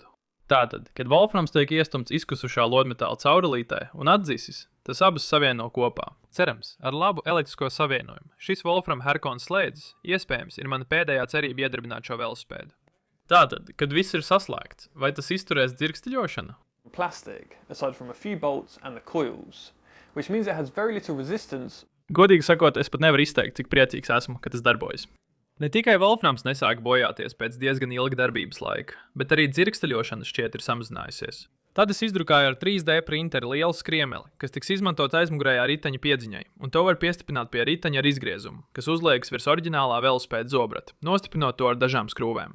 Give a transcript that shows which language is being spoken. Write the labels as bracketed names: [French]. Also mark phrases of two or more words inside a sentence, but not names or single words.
[Latvian] Tātad, kad Wolframs tiek iestumts izkusušā lodmetāla caurulītē un atdzisis, tas abas savieno kopā. Cerams, ar labu elektrisko savienojumu. Šis Wolfram Herkona slēdzis, iespējams, ir mana pēdējā cerība iedarbināt šo velospēdu. Tātad, kad viss ir saslēgts, vai tas izturēs dzirksteļošanu? [English] Plastic, aside from a few bolts and the coils, which means it has very little resistance. [Latvian] Godīgi sakot, es pat nevaru izteikt, cik priecīgs esmu, ka tas darbojas. Ne tikai Wolframs nesāk bojāties pēc diezgan ilga darbības laika, bet arī dzirksteļošana šķiet ir samazinājusies. Tad es izdrukāju ar 3D printeri lielu skriemeli, kas tiks izmantots aizmugurējā riteņa piedziņai, un to var piestiprināt pie riteņa ar izgriezumu, kas uzliekas virs oriģinālā velospēda zobrata, nostiprinot to ar dažām skrūvēm.